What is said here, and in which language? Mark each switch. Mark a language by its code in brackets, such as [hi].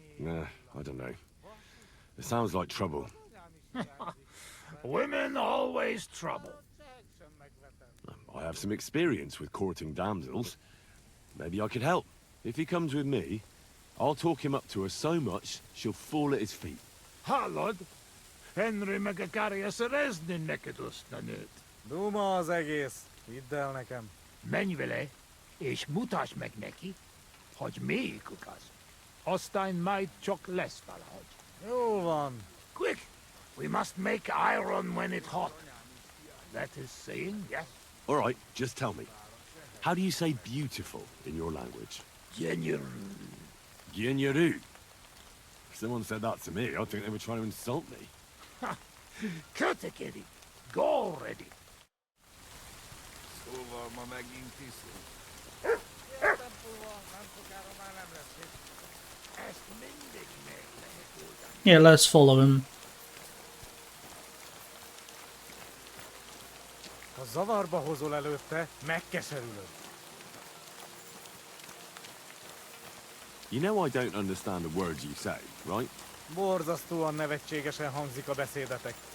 [en] Nah, I don't know. It sounds like trouble. Women always trouble. I have some experience with courting damsels. Maybe I could help. If he comes with me, I'll talk him up to her so much, she'll fall at his feet. [hu] Hallod? Henry meg akarja szerezni neked azt a nőt. Duma az egész. Hidd el nekem. Menj vele, és mutasd meg neki, hogy melyikük az. Aztán majd csak lesz valahogy. Jó van. [en] Quick! We must make iron when it's hot. That is saying, yes? All right, just tell me. How do you say beautiful in your language? Genuine. Gyenyaru. If someone said that to me, I'd think they were trying to insult me. Cut it, Eddie. Go already. [hu] Szóval ma megint iszunk. Ezt mindig meg lehet oldani. [en] Yeah, let's follow him. [hu] Ha zavarba hozol előtte, megkeserülöd. [en] You know I don't understand a word you say, right? [hu] Borzasztóan nevetségesen hangzik a beszédetek.